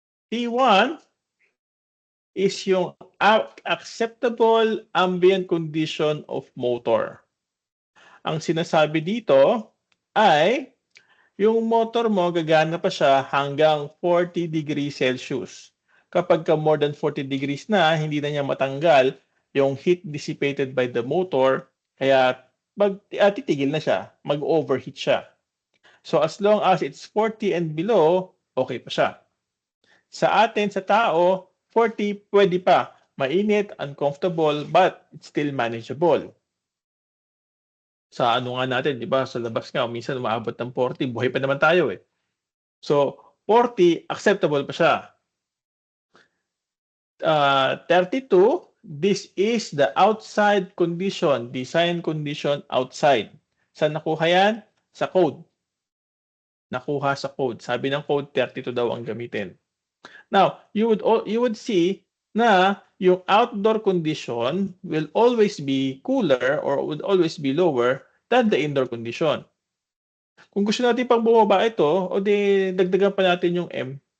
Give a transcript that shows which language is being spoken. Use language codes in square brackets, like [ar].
[en] T1 is yung acceptable ambient condition of motor. [tl] Ang sinasabi dito ay yung motor mo gagana pa siya hanggang 40 degrees Celsius. Kapag ka more than 40 degrees na, hindi na niya matanggal yung heat dissipated by the motor, kaya titigil na siya, mag-overheat siya. [en] So as long as it's 40 and below, okay pa siya. [tl] Sa atin, sa tao, 40 pwede pa. Mainit, uncomfortable, [en] but it's still manageable. [tl] Sa ano nga natin, di ba, sa labas nga, minsan umaabot ng 40, buhay pa naman tayo eh. So, 40, acceptable pa siya. [en] 32, this is the outside condition, design condition outside. [tl] Saan nakuha yan? Sa code. Nakuha sa code. Sabi ng code, 32 daw ang gamitin. [en] Now, you would see na yung outdoor condition will always be cooler or would always be lower than the indoor condition. [tl] Kung gusto natin pang bumaba ito, o di dagdagan pa natin yung M.